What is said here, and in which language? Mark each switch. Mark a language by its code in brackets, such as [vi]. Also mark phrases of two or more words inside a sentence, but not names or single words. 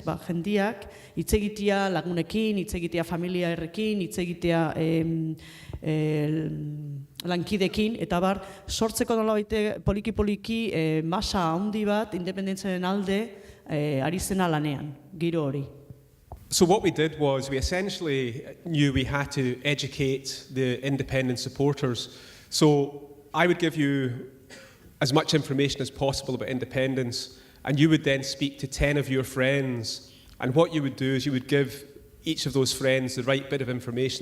[eu] Jendiak hitz egitea lagunekin, hitz egitea familiarrekin, hitz egitea lankidekin, eta bar, sortzeko nolabait poliki-poliki masa handi bat independentziaren alde ari zena lanean, giro hori. [en] So what we did was we essentially knew we had to educate the independent supporters. So I would give you as much information as possible about independence, and you would then speak to 10 of your friends. And what you would do is you would give each of those friends the right bit of information.